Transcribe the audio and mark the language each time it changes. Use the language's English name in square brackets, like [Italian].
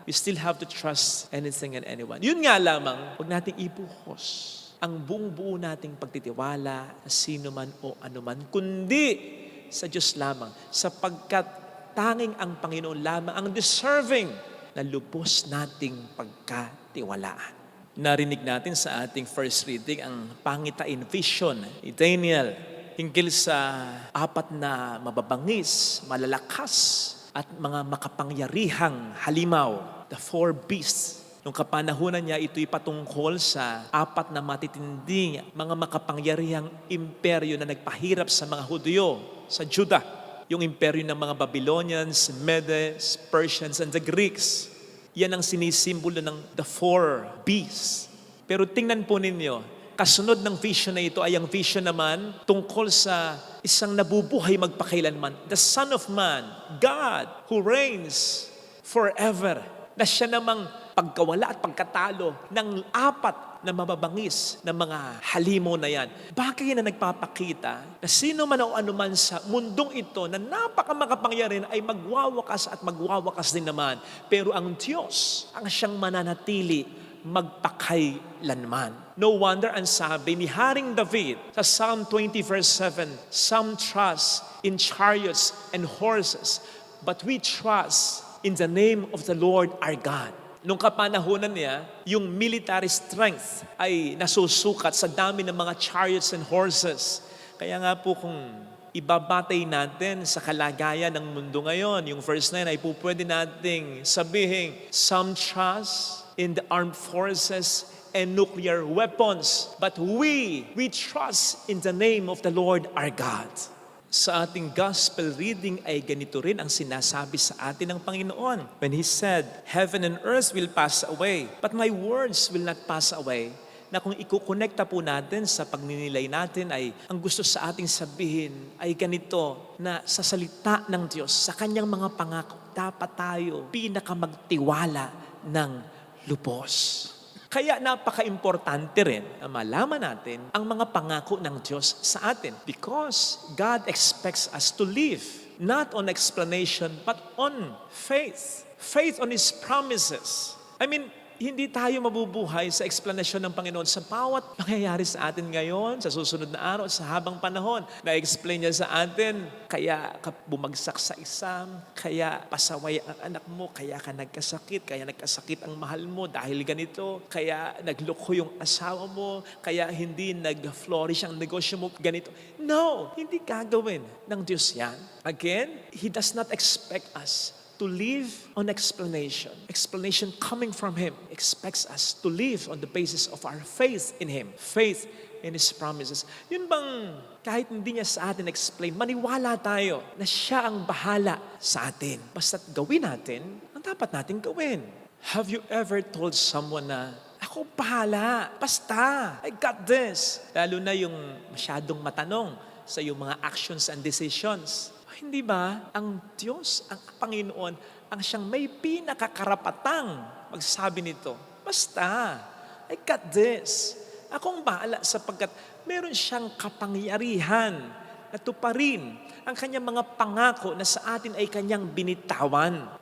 [English] We still have to trust anything and anyone. [Filipino] Yun nga lamang, huwag nating ibuhos ang buong-buo nating pagtitiwala sa sino man o anuman, kundi sa Diyos lamang, sapagkat tanging ang Panginoon lamang ang deserving na lubos nating pagkatiwalaan. Narinig natin sa ating [English] first reading [Filipino] ang pangitain vision ni Daniel hinggil sa apat na mababangis, malalakas at mga makapangyarihang halimaw, [English] the four beasts. [Filipino] Nung kapanahunan niya, ito'y patungkol sa apat na matitinding mga makapangyarihang imperyo na nagpahirap sa mga Hudyo, sa Judah. Yung imperyo ng mga Babylonians, Medes, Persians, and the Greeks. Yan ang sinisimbolo ng [English] the four beasts. [Filipino] Pero tingnan po ninyo, kasunod ng vision na ito ay ang vision naman tungkol sa isang nabubuhay magpakailanman. [English] The Son of Man, God, who reigns forever. [Filipino] Na siya namang pagkawala at pagkatalo ng apat na mababangis na mga halimaw na yan. Bagay na nagpapakita na sino man o anuman sa mundong ito na napakamakapangyarihan ay magwawakas at magwawakas din naman. Pero ang Diyos ang siyang mananatili magpakailanman. [English] No wonder [Filipino] ang sabi ni Haring David sa [English] Psalm 20 verse 7, "Some trust in chariots and horses, but we trust in the name of the Lord our God." [Filipino] Nung kapanahonan niya, yung military strength ay nasusukat sa dami ng mga chariots and horses. Kaya nga po kung ibabatay natin sa kalagayan ng mundo ngayon, yung verse 9 ay po pwede nating sabihin, [English] "Some trust in the armed forces and nuclear weapons, but we trust in the name of the Lord our God." [Filipino] Sa ating gospel reading ay ganito rin ang sinasabi sa atin ng Panginoon. [English] When He said, "Heaven and earth will pass away, but my words will not pass away." [Filipino] Na kung ikukonekta po natin sa pagninilay natin ay ang gusto sa ating sabihin ay ganito, na sa salita ng Diyos, sa Kanyang mga pangako, dapat tayo pinakamagtiwala ng lubos. Kaya napaka-importante rin na malaman natin ang mga pangako ng Diyos sa atin. [English] Because God expects us to live not on explanation but on faith. Faith on His promises. I mean, [Filipino] hindi tayo mabubuhay sa explanation ng Panginoon sa bawat mangyayari sa atin ngayon, sa susunod na araw, sa habang panahon. Na-explain niya sa atin, kaya ka bumagsak sa exam, kaya pasaway ang anak mo, kaya ka nagkasakit, kaya nagkasakit ang mahal mo dahil ganito, kaya nagloko yung asawa mo, kaya hindi nag-flourish ang negosyo mo, ganito. [English] No, [Filipino] hindi gagawin ng Diyos yan. [English] Again, He does not expect us to live on explanation. Explanation coming from Him expects us to live on the basis of our faith in Him. Faith in His promises. [Filipino] Yun bang kahit hindi niya sa atin explain, maniwala tayo na siya ang bahala sa atin. Basta't gawin natin ang dapat natin gawin. [English] Have you ever told someone na, [Filipino] "Ako bahala, basta, [English] I got this." [Filipino] Lalo na yung masyadong matanong sa iyong mga [English] actions and decisions. [Filipino] Hindi ba ang Diyos, ang Panginoon, ang siyang may pinakakarapatang magsabi nito? Basta, [English] I got this. [Filipino] Akong bahala sapagkat meron siyang kapangyarihan na tuparin ang kanyang mga pangako na sa atin ay kanyang binitawan.